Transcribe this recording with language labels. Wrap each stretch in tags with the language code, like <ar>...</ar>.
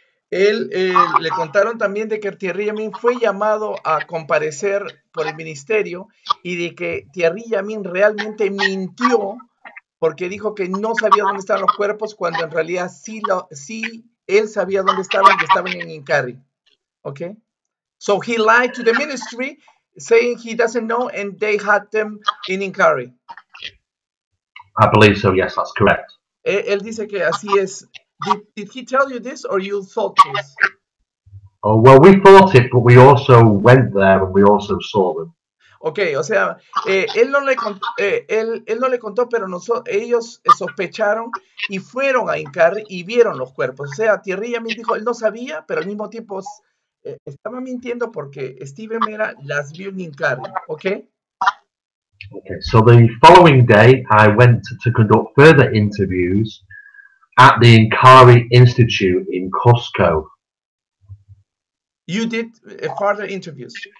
<es>Él le contaron también de que Thierry Yamin fue llamado a comparecer por el ministerio y de que Thierry Yamin realmente mintió porque dijo que no sabía dónde estaban los cuerpos, cuando en realidad sí él sabía dónde estaban, y estaban en Incarri. Okay?</es> <en>So he lied to the ministry saying he doesn't know and they had them in Incarri. I believe so, yes, that's correct.</en> <es>Él dice que así es.</es> <en>Did he tell you this or you thought this? Oh, well, we thought it, but we also went there and we also saw them.</en> <es>Ok, o sea, él no le contó, pero ellos sospecharon y fueron a Incarri y vieron los cuerpos. O sea, Thierry Yamin dijo, él no sabía, pero al mismo tiempo estaba mintiendo porque Steve Mera las vio en Incarri, ¿ok?</es> <en>Okay, so the following day I went to conduct further interviews at the Incarri Institute in Cusco. You did further interviews.</en>